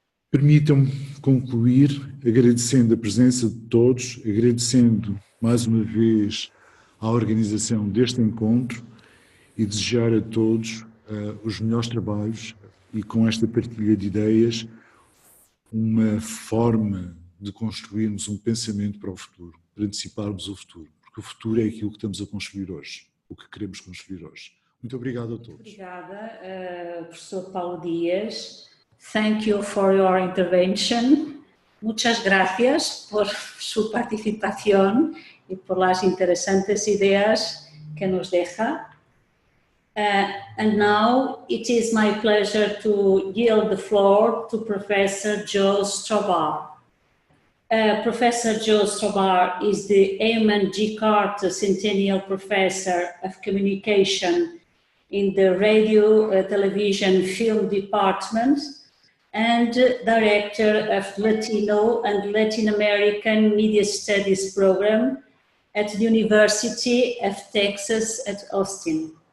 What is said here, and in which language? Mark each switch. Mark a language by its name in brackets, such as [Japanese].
[Portuguese] Permitam-me concluir agradecendo a presença de todos, agradecendo mais uma vez a organização deste encontro e desejar a todos os melhores trabalhos e com esta partilha de ideias uma forma de construirmos um pensamento para o futuro, para anteciparmos o futuro, porque o futuro é aquilo que estamos a construir hoje, o que queremos construir hoje. Muito obrigado a todos. Obrigada, professor Paulo Dias. [English] Thank you for your intervention. [Spanish] Muchas gracias por su participación y por las interesantes ideas que nos deja. [English] And now it is my pleasure to yield the floor to Professor Joe Straubhaar. Professor Joe Straubhaar is the Eamon G. Carter Centennial Professor of Communication in the Radio, Television, Film Department and Director of Latino and Latin American Media Studies Program at the University of Texas at Austin.